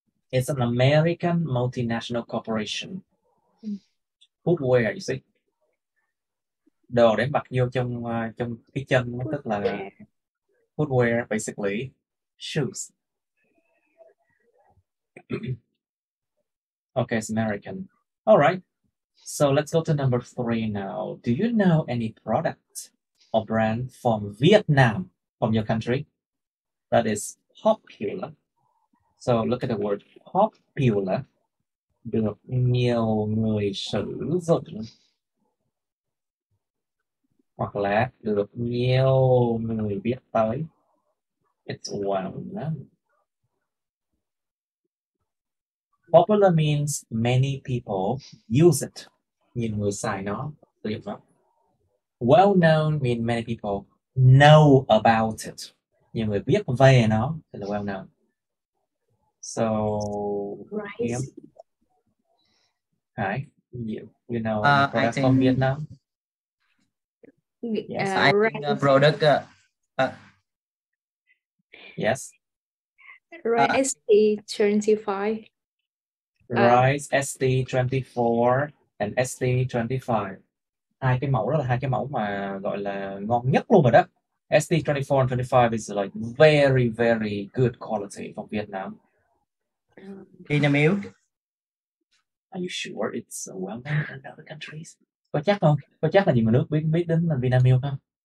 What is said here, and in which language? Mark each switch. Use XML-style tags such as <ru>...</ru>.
<en>It's an American multinational corporation. Footwear, you see.</en> <vi>Đồ để mặc vô trong cái chân, tức là footwear,</vi> <en>basically shoes. Okay, it's American. All right. So let's go to number 3 now. Do you know any product or brand from Vietnam, from your country, that is popular? So look at the word popular.</en> <vi>Được nhiều người sử dụng. Hoặc là được nhiều người biết tới.</vi> <en>It's well known. Popular means many people use it.</en> <vi>Nhiều người xài nó, sử dụng nó.</vi> <en>Well known means many people know about it.</en> <vi>Nhiều người biết về nó, thì là well known.</vi> <en>So, Rice. Hải, you know any products from Vietnam? Yes. I think product. Yes. Rice ST25. Rice ST24 and ST25.</en> <vi>Hai cái mẫu đó là hai cái mẫu mà gọi là ngon nhất luôn rồi đó.</vi> <en>ST24 and 25 is like very, very good quality from Vietnam. Vinamilk. Are you sure it's well known in other countries?</en> <vi>Có chắc không? Có chắc là nhiều người nước biết đến là Vinamilk không?</vi>